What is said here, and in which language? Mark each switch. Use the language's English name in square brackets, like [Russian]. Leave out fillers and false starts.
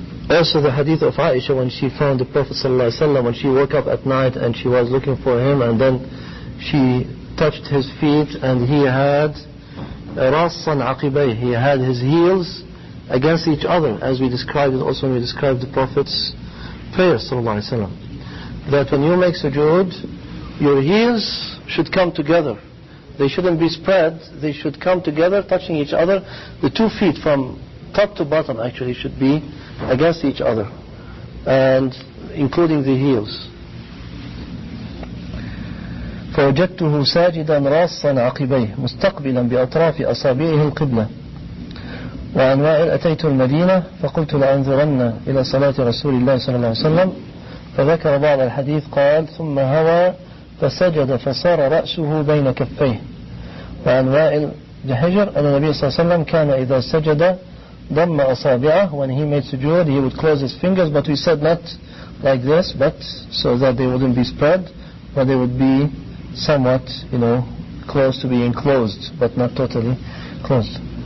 [English] Also the hadith of Aisha, when she found the Prophet ﷺ, when she woke up at night and she was looking for him, and then she touched his feet, and he had rassan aqibay, he had his heels against each other, as we described it also when we described the Prophet's prayer ﷺ, that when you make sujood, your heels should come together. They shouldn't be spread, they should come together, touching each other. The 2 feet from top to bottom actually should be against each other, and including the heels. [Arabic] فوجدته ساجدا راصا عقبيه مستقبلا بأطراف أصابعه القبلة وعن وائل أتيت المدينة فقلت لأنظرن إلى صلاة رسول الله صلى الله عليه وسلم فذكر بعض الحديث قال ثم هوى فسجد فصار رأسه بين كفيه. وعن وائل بحجر أن النبي صلى الله عليه وسلم كان إذا سجد ضم أصابعه, [English] when he made sujood he would close his fingers, but we said not like this, but so that they wouldn't be spread, but they would be somewhat, close to being closed, but not totally closed.